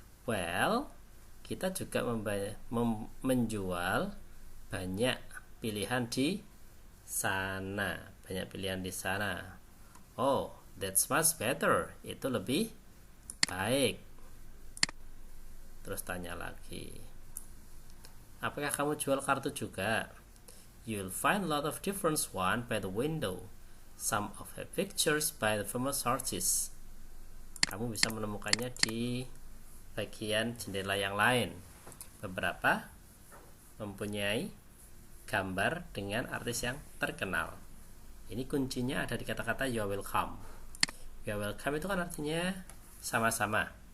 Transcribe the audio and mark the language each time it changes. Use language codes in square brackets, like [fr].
[id] Well, kita juga menjual banyak pilihan di sana. Banyak pilihan di sana. [en] Oh, that's much better. [id] Itu lebih baik. Terus tanya lagi. Apakah kamu jual kartu juga? [en] You'll find a lot of different one by the window. Some of the pictures by the famous artists. [id] Kamu bisa menemukannya di bagian jendela yang lain. Beberapa mempunyai gambar dengan artis yang terkenal. Ini kuncinya ada di kata-kata you're welcome. You're welcome itu kan artinya sama-sama.